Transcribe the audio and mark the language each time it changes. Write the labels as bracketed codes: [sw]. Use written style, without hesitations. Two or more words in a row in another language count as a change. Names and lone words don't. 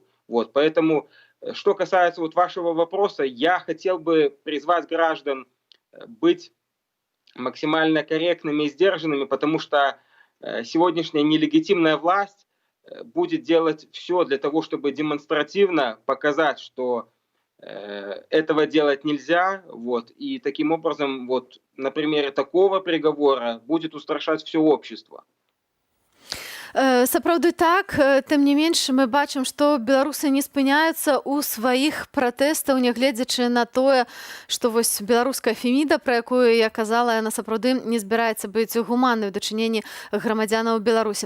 [ru] Вот, поэтому, что касается вот вашего вопроса, я хотел бы призвать граждан быть максимально корректными и сдержанными, потому что сегодняшняя нелегитимная власть будет делать все для того, чтобы демонстративно показать, что этого делать нельзя, вот, и таким образом, вот, на примере такого приговора будет устрашать все общество. [be] Сапраўды так, тым не менш мы бачым, што беларусы не спыняюцца ў сваіх пратэстаў, нягледзячы на тое, што вось беларуская Феміда, пра якую я казала, яна сапраўды не збіраецца быць гуманнай у дачыненні грамадзянаў Беларусі.